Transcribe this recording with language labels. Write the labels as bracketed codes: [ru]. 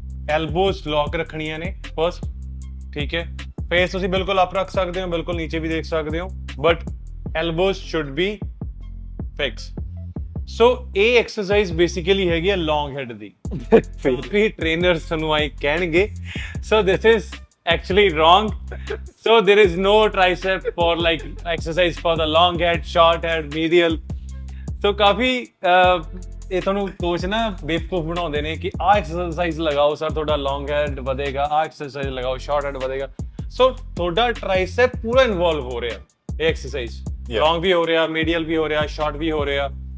[pa] ਐਲਬੋਜ਼ lock ਰੱਖਣੀਆਂ ਨੇ first, ਠੀਕ ਹੈ। ਫੇਸ ਤੁਸੀਂ ਬਿਲਕੁਲ ਅਪ ਰੱਖ ਸਕਦੇ ਹੋ, ਬਿਲਕੁਲ ਨੀਚੇ ਵੀ ਦੇਖ ਸਕਦੇ ਹੋ, [en] But elbows should be fix. [pa] ਸੋ ਇਹ ਐਕਸਰਸਾਈਜ਼ ਬੇਸਿਕਲੀ ਹੈਗੀ ਆ ਲੌਂਗ ਹੈਡ ਦੀ। ਕਾਫੀ ਟ੍ਰੇਨਰਸ ਸਾਨੂੰ ਆਈ ਕਹਿਣਗੇ [en] So this is actually wrong. So there is no tricep for like exercise for the long head, short head, medial. [pa] So ਕਾਫੀ ਇਹ ਤੁਹਾਨੂੰ ਕੋਚ ਨਾ ਬੇਵਕੂਫ ਬਣਾਉਂਦੇ ਨੇ ਕਿ ਆਹ ਐਕਸਰਸਾਈਜ਼ ਲਗਾਓ ਸਰ ਤੁਹਾਡਾ ਲੌਂਗ ਹੈਡ ਵਧੇਗਾ, ਆਹ ਐਕਸਰਸਾਈਜ਼ ਲਗਾਓ ਸ਼ਾਰਟ ਹੈਡ ਵਧੇਗਾ। ਸੋ ਤੁਹਾਡਾ ਟ੍ਰਾਈਸੈਪ ਪੂਰਾ ਇਨਵੋਲਵ ਹੋ ਰਿਹਾ ਇਹ ਐਕਸਰਸਾਈਜ਼, ਲੌਂਗ ਵੀ ਹੋ ਰਿਹਾ, ਮੀਡੀਅਲ ਵੀ ਹੋ ਰਿਹਾ, ਸ਼ਾਰਟ ਵੀ ਹੋ ਰਿਹਾ।